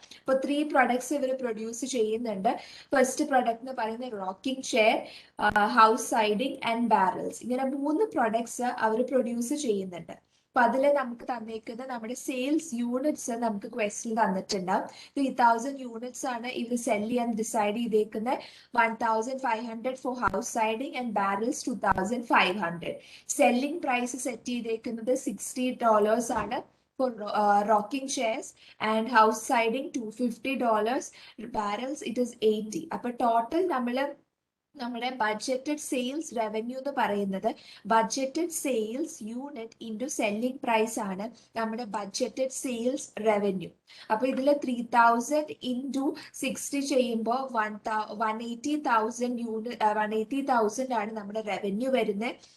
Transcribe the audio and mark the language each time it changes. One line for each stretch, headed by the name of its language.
Malayalam: ഇപ്പോൾ 3 products ഇവർ produce ചെയ്യുന്നുണ്ട്. ഫസ്റ്റ് പ്രൊഡക്റ്റ് എന്ന് പറയുന്നത് rocking chair, house siding and barrels. ഇങ്ങനെ 3 പ്രൊഡക്ട്സ് അവർ പ്രൊഡ്യൂസ് ചെയ്യുന്നുണ്ട്. അപ്പൊ അതില് നമുക്ക് തന്നേക്കുന്ന നമ്മുടെ സെയിൽസ് യൂണിറ്റ്സ് നമുക്ക് ക്വസ്റ്റ്യൻ തന്നിട്ടുണ്ടാവും. 3,000 യൂണിറ്റ്സ് ആണ് ഇവർ സെൽ ചെയ്യാൻ ഡിസൈഡ് ചെയ്തേക്കുന്നത്.
English: 1,500 for house siding and barrels 2,500.
Malayalam: Selling price set ചെയ്തേക്കുന്നത് $60 ആണ്
English: for rocking chairs, and house siding $250. Barrels it is 80.
Malayalam: അപ്പൊ ടോട്ടൽ നമ്മുടെ ബഡ്ജറ്റഡ് സെയിൽസ് റവന്യൂ എന്ന് പറയുന്നത് budgeted sales unit into selling price ആണ് നമ്മുടെ ബഡ്ജറ്റഡ് സെയിൽസ് റവന്യൂ. അപ്പൊ ഇതിൽ 3,000 ഇൻറ്റു 60 ചെയ്യുമ്പോൾ 180,000 ആണ് നമ്മുടെ റവന്യൂ വരുന്നത്.